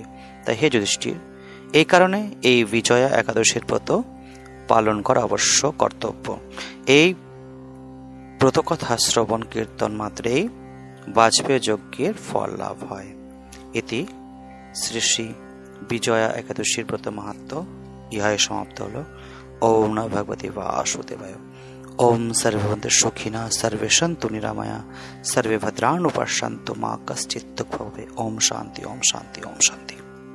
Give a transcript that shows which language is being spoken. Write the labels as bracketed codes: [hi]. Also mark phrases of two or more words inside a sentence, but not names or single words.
[bn] তাই হে যুধিষ্ঠির, এই কারণে এই বিজয়া একাদশীর ব্রত পালন করা অবশ্য কর্তব্য। এই ব্রতকথা শ্রবণ কীর্তন মাত্রেই বাজপেয় যজ্ঞের ফল লাভ হয়। এটি শ্রী শ্রী বিজয়া একাদশীর ব্রত মাহাত্ম্য ইহাই সমাপ্ত হল। [sa] ওম নমঃ ভগবতে বাসুদেবায়। ওম সর্বে ভবন্তু সুখিনঃ, সর্বে সন্তু নিরাময়া, সর্বে ভদ্রাণি পশ্যন্তু মা কশ্চিৎ দুঃখং ভবেৎ। ওম শান্তি, ওম শান্তি, ওম শান্তি।